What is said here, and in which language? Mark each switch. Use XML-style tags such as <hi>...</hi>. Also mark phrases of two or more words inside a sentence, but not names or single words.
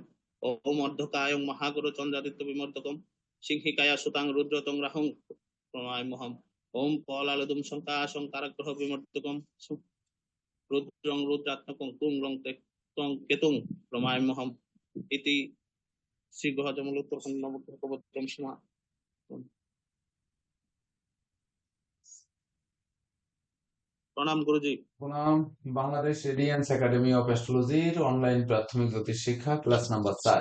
<sa>ওম অর্ধকায়ং মহাগুরু চন্দ্রাদিত্য বিমর্দকম সিংহিকায়া সুতাং রুদ্রতং রাহং প্রমাম্যহম। ওম পলালদুম শঙ্কাশং কারাগ্রহ বিমর্দকম রুদ্রং রুদ্রাত্মকং কুংরং ত্বং কেতুং প্রমাম্যহম। ইতি শ্রী গ্রহজমূলোত্তর নবগ্রহকবচম সীমা।</sa> <bn>প্রণাম গুরুজি। প্রণাম। বাংলাদেশ রেডিয়েন্স একাডেমি অফ অ্যাস্ট্রোলজির অনলাইন প্রাথমিক জ্যোতিষ শিক্ষা</bn> <en>class number</en> <bn>4।</bn>